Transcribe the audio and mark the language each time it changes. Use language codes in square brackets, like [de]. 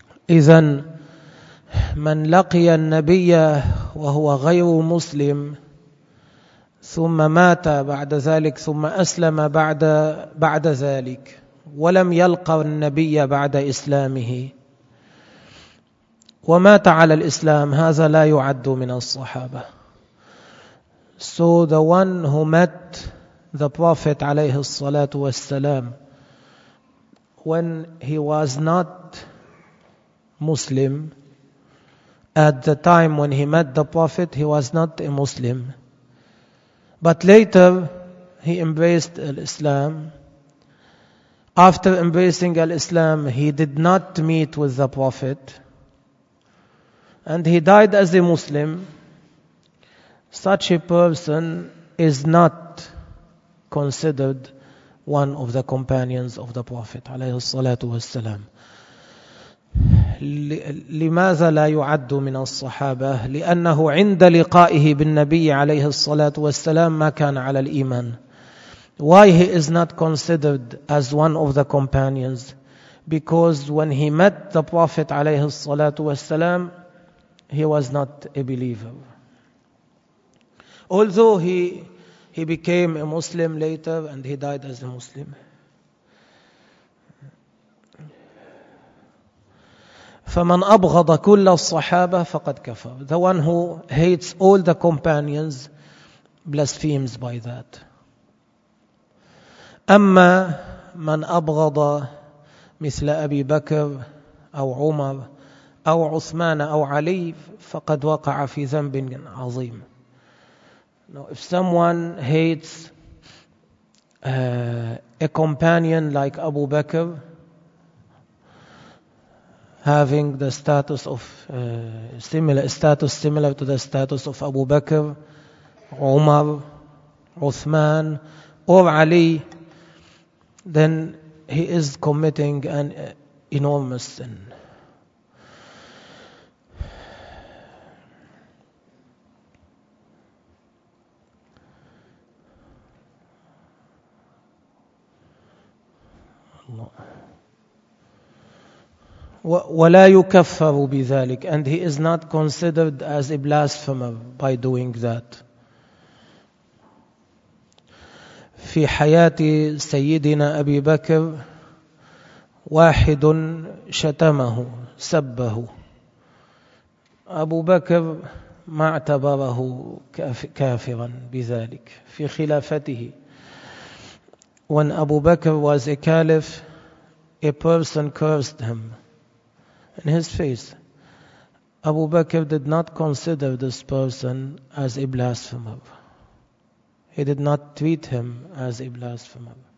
[ar] إذن من لقي النبي وهو غير مسلم ثم مات بعد ذلك ثم أسلم بعد ذلك ولم يلقى النبي بعد إسلامه ومات على الإسلام، هذا لا يعد من الصحابة. [en] So the one who met the Prophet [ar] عليه الصلاة والسلام [en] when he was not Muslim, at the time when he met the Prophet, he was not a Muslim. But later, he embraced Islam. After embracing Islam, he did not meet with the Prophet. And he died as a Muslim. Such a person is not considered one of the companions of the Prophet, [ar] عليه الصلاة والسلام. لماذا لا يعد من الصحابة؟ لأنه عند لقائه بالنبي عليه الصلاة والسلام ما كان على الإيمان. [en] Why he is not considered as one of the companions? Because when he met the Prophet [ar] عليه الصلاة والسلام, [en] he was not a believer. Although he became a Muslim later and he died as a Muslim. [ar] فمن أبغض كل الصحابة فقد كفر. [en] The one who hates all the companions blasphemes by that. [ar] أما من أبغض مثل أبي بكر أو عمر أو عثمان أو علي فقد وقع في ذنب عظيم. [en] Now if someone hates a companion like Abu Bakr, having the status of similar to the status of Abu Bakr, Umar, Uthman, or Ali, then he is committing an enormous sin. [ar] Allah. ولا يكفر بذلك. [en] And he is not considered as a blasphemer by doing that. [ar] في حياة سيدنا أبي بكر واحد شتمه سبه، أبو بكر ما اعتبره كافرا بذلك في خلافته. [en] When Abu Bakr was a caliph, a person cursed him in his face. Abu Bakr did not consider this person as a blasphemer. He did not treat him as a blasphemer.